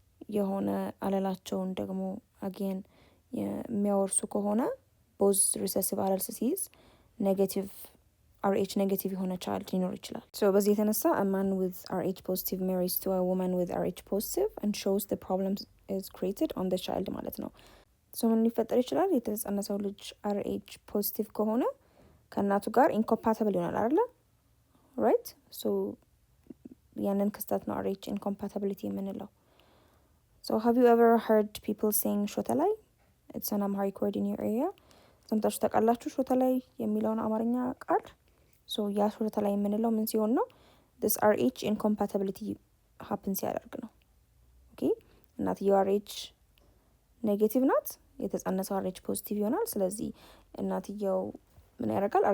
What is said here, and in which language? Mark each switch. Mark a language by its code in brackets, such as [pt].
[am] የሆነ አለላቸውን ደግሞ አጌን የሚያወርሱ ከሆነ ቦዝ ሪሰሲቭ አለል ሲይዝ ኔጌቲቭ RH ኔጌቲቭ የሆነ ቻይልድ ሊኖር ይችላል። ሶ በዚህ የተነሳ [en] a man with RH positive marries to a woman with RH positive and shows the problem is created on the child [am] ማለት ነው። ሶ ምን ሊፈጠር ይችላል? የተጸነሰው ልጅ RH ፖዚቲቭ ከሆነ ከእናቱ ጋር ኢንኮምፓቲብል ይሆናል አይደለ? ራይት ሶ ያንን ክስተት ነው RH incompatibility የምንለው። [en] So have you ever heard people saying [am] ሾተ ላይ? [en] It's an Amharic word in your area. [am] ሰምታችሁ ታውቃላችሁ ሾተ ላይ የሚለውን አማርኛ ቃል? ሶ ያ ሾተ ላይ የምንለው ምን ሲሆን ነው? [en] this RH incompatibility happens [am] ሲያደርግ ነው። ኦኬ እናትየው RH ኔጌቲቭ ናት፣ የተጸነሰው RH ፖዚቲቭ ይሆናል። ስለዚህ እናትየው ምን ያደርጋል?